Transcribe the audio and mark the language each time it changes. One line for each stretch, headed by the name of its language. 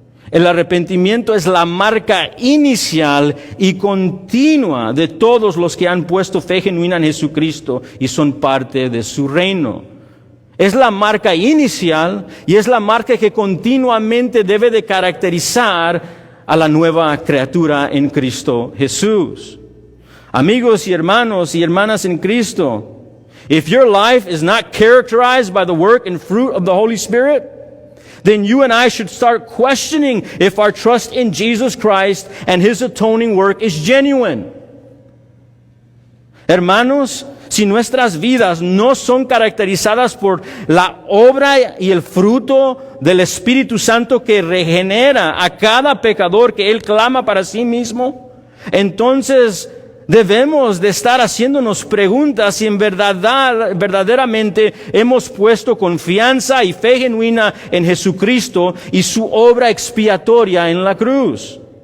Spanish: El arrepentimiento es la marca inicial y continua de todos los que han puesto fe genuina en Jesucristo y son parte de su reino. Es la marca inicial y es la marca que continuamente debe de caracterizar a la nueva criatura en Cristo Jesús. Amigos y hermanos y hermanas en Cristo,
English: if your life is not characterized by the work and fruit of the Holy Spirit, then you and I should start questioning if our trust in Jesus Christ and His atoning work is genuine.
Spanish: Hermanos, si nuestras vidas no son caracterizadas por la obra y el fruto del Espíritu Santo que regenera a cada pecador que Él clama para sí mismo, entonces debemos de estar haciéndonos preguntas si en verdaderamente hemos puesto confianza y fe genuina en Jesucristo y su obra expiatoria en la cruz.